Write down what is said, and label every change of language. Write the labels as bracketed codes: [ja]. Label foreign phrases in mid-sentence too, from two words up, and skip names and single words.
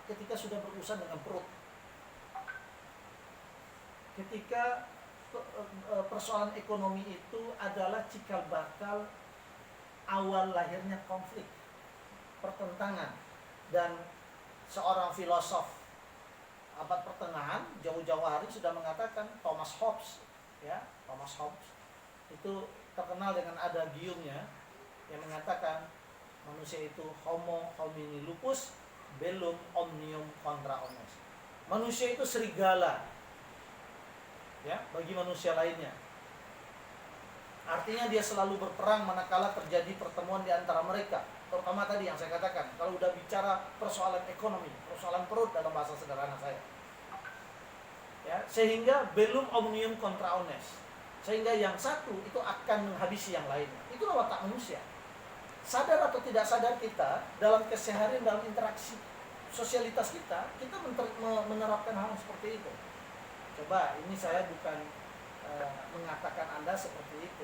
[id] Ketika sudah berurusan dengan perut. Ketika persoalan ekonomi itu adalah cikal bakal awal lahirnya konflik, pertentangan. Dan seorang filosof abad pertengahan jauh-jauh hari sudah mengatakan, Thomas Hobbes itu terkenal dengan adagiumnya yang mengatakan manusia itu [la] homo homini lupus bellum omnium contra omnes. [id] Manusia itu serigala ya bagi manusia lainnya. Artinya dia selalu berperang manakala terjadi pertemuan di antara mereka. Terutama tadi yang saya katakan, kalau udah bicara persoalan ekonomi, persoalan perut dalam bahasa sederhana saya. Ya, sehingga [la] bellum omnium contra omnes. [id] Sehingga yang satu itu akan menghabisi yang lainnya. Itulah watak manusia. Sadar atau tidak sadar kita dalam keseharian, dalam interaksi sosialitas kita menerapkan hal seperti itu. Coba, ini saya bukan mengatakan Anda seperti itu.